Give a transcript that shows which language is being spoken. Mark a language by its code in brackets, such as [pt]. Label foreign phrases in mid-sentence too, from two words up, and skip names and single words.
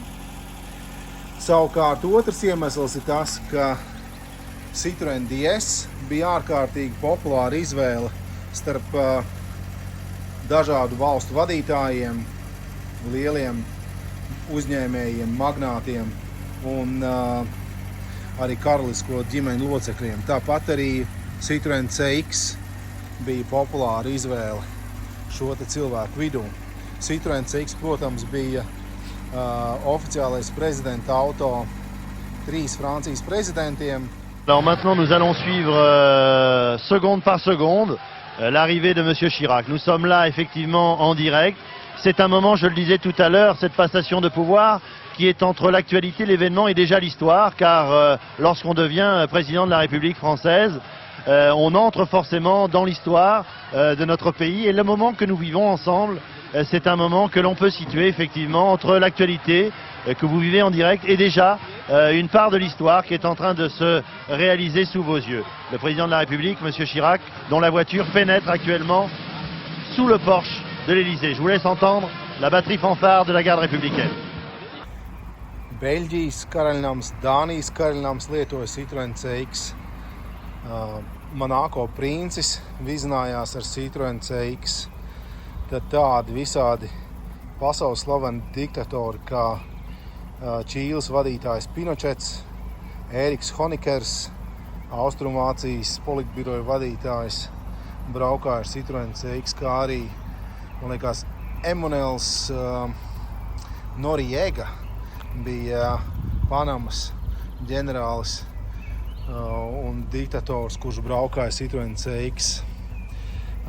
[lv] Savukārt otrs iemesls ir tas, ka Citroen DS bija ārkārtīgi populāra izvēle starp dažādu valstu vadītājiem, lieliem uzņēmējiem, magnātiem un arī karalisko ģimeņu locekļiem. Tāpat arī Citroen CX bija populāra izvēle šo te cilvēku vidū. Citroen CX, protams, bija oficiālais prezidenta auto 3 Francijas prezidentiem. [fr] Alors maintenant, nous allons suivre seconde par seconde l'arrivée de Monsieur Chirac. Nous sommes là effectivement en direct. C'est un moment, je le disais tout à l'heure, cette passation de pouvoir qui est entre l'actualité, l'événement et déjà l'histoire, car lorsqu'on devient président de la République française, on entre forcément dans l'histoire de notre pays. Et le moment que nous vivons ensemble, c'est un moment que l'on peut situer effectivement entre l'actualité que vous vivez en direct et déjà une part de l'histoire qui est en train de se réaliser sous vos yeux. Le président de la République, M. Chirac, dont la voiture pénètre actuellement sous le porche de l'Élysée. Je vous laisse entendre la batterie fanfare de la garde républicaine. [lv] Beļģijas karaļnams, Dānijas karaļnams lietoja Citroen CX. Monako princis vizinājās ar Citroen CX. Tad tādi visādi pasaules slaveni diktatori kā Čīles vadītājs Pinochets, Ēriks Honikers, Austrumvācijas politbiroja vadītājs, braukāja ar Citroen CX, kā arī, man liekas, Emanuels Noriega bija Panamas ģenerālis un diktators, kurš braukāja Citroen CX.